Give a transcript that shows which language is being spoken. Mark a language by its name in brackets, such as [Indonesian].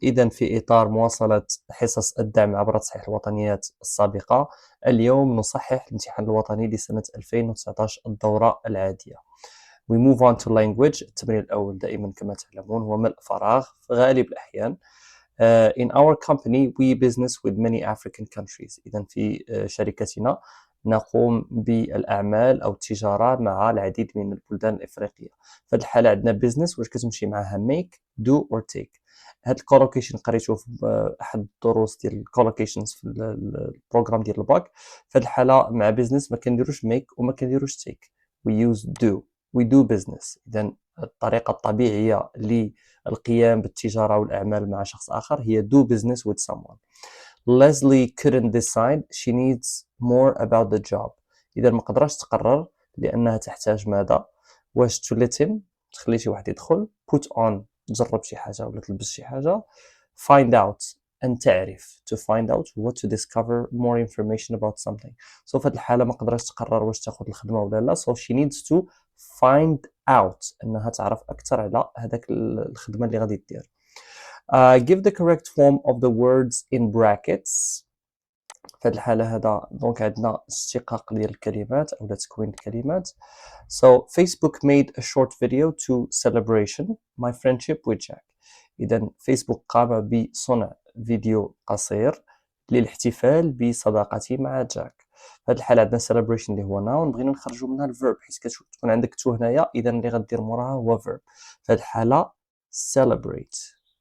[Arabic] إذا في إطار مواصلة حصص الدعم عبر تصحيح الوطنيات السابقة، اليوم نصحح الامتحان الوطني لسنة 2019 الدورة العادية. [English] We move on to language. [Arabic] التمرين الأول دائما كما تعلمون هو ملء فراغ في غالب الأحيان. [English] In our company we business with many African countries. [Arabic] إذا في شركتنا نقوم بالأعمال أو التجارة مع العديد من البلدان الإفريقية. في هذه الحالة عندنا business واش كتمشي معها make, do or take. هاد الكولوكيشن قريتو في احد الدروس ديال الكولوكيشنز في البروغرام ديال الباك. في هاد الحاله مع بيزنس ما كنديروش ميك وما كنديروش تيك، [English] We use do, we do business. [Arabic] اذا الطريقه الطبيعيه للقيام بالتجاره والاعمال مع شخص اخر هي [English] do business with someone. Leslie couldn't decide, she needs more about the job. [Arabic] اذا ما قدرش تقرر لانها تحتاج ماذا؟ واش to let him تخلي شي واحد يدخل، put on تجرب شي حاجه ولا تلبس شي حاجه، find out أن تعرف. [English] to find out هو to discover more information about something. [Arabic] so في هذه الحالة ما قدرتش تقرر واش تاخذ الخدمة ولا لا. [English] so she needs to find out [Arabic] أنها تعرف أكثر على هذاك الخدمة اللي غادي دير. [English] give the correct form of the words in brackets. [Arabic] في هذه الحالة هذا دونك عندنا اشتقاق ديال الكلمات أو تكوين الكلمات. [English] So Facebook made a short video to celebration my friendship with Jack. [Arabic] إذا فيسبوك قام بصنع فيديو قصير للاحتفال بصداقتي مع جاك. في هذه الحالة عندنا [English] celebration [Arabic] اللي هو noun، بغينا نخرجوا منها الverb حيت كتكون عندك تو هنايا، إذا اللي غدير موراها هو verb. في هذه الحالة celebrate.